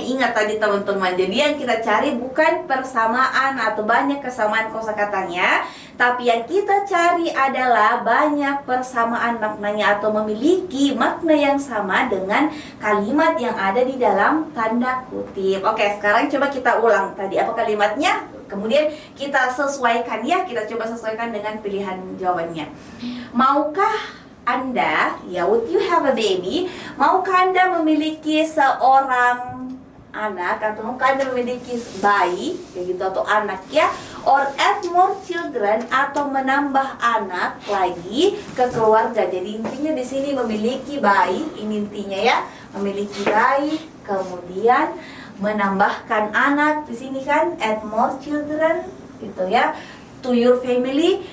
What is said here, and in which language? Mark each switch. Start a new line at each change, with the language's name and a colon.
Indonesian: Ingat tadi teman-teman. Jadi yang kita cari bukan persamaan atau banyak kesamaan kosakatanya, tapi yang kita cari adalah banyak persamaan maknanya atau memiliki makna yang sama dengan kalimat yang ada di dalam tanda kutip. Oke, sekarang coba kita ulang tadi apa kalimatnya. Kemudian kita sesuaikan ya, kita coba sesuaikan dengan pilihan jawabannya. Maukah Anda, ya,
English: would you have a baby?
Indonesian: Maukah Anda memiliki seorang anak atau maukah Anda memiliki bayi, kayak gitu, atau anak ya?
English: Or add more children,
Indonesian: atau menambah anak lagi ke keluarga. Jadi intinya di sini memiliki bayi, ini intinya ya, memiliki bayi, kemudian menambahkan anak di sini kan,
English: add more children
Indonesian: gitu ya,
English: to your family.